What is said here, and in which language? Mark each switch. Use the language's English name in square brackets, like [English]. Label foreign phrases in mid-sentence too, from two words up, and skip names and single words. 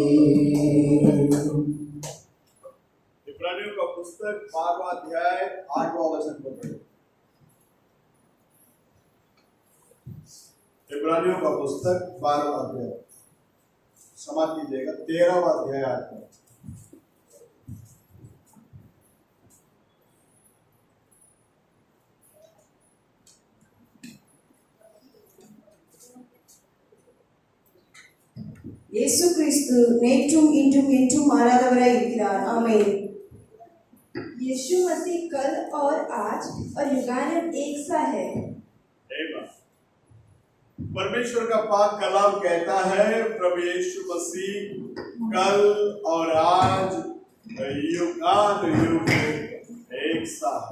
[Hindi] इब्रानियों का पुस्तक 12वां अध्याय 8वां वचन को पढ़ें। इब्रानियों का पुस्तक 12वां अध्याय, क्षमा कीजिएगा 13वां अध्याय 8वां। [Tamil] இயேசு கிறிஸ்து நேற்றும் இன்றும் என்றும் மாறாதவராய் இருக்கிறார். ஆமென். [Hindi] यीशु मसीह कल और आज और युगानन एक सा है। आमीन। परमेश्वर का पाक कलाम कहता है प्रभु यीशु मसीह कल और आज युगान युग एक सा है।